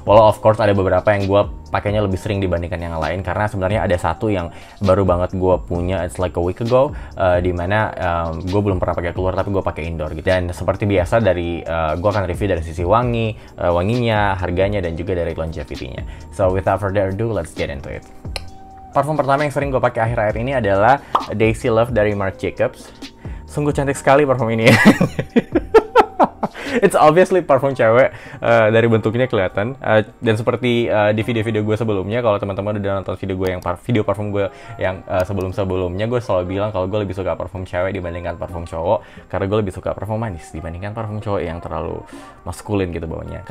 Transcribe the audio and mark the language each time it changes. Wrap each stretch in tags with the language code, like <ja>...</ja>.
<id>Walau</id> <en>of course</en> <id>ada beberapa yang gue pakainya lebih sering dibandingkan yang lain, karena sebenarnya ada satu yang baru banget gue punya,</id> <en>it's like a week ago,</en> <id>dimana gue belum pernah pakai keluar tapi gue pakai indoor gitu. Dan seperti biasa gue akan review dari sisi wanginya, harganya, dan juga dari longevity-nya.</id> <en>So without further ado, let's get into it.</en> <id>Parfum pertama yang sering gue pakai akhir-akhir ini adalah Daisy Love dari Marc Jacobs. Sungguh cantik sekali parfum ini.</id> <en>It's obviously</en> <id>parfum cewek, dari bentuknya kelihatan, dan seperti di video-video gue sebelumnya, kalau teman-teman udah nonton video gue yang video parfum gue yang sebelum-sebelumnya, gue selalu bilang kalau gue lebih suka parfum cewek dibandingkan parfum cowok, karena gue lebih suka parfum manis dibandingkan parfum cowok yang terlalu maskulin gitu baunya.</id>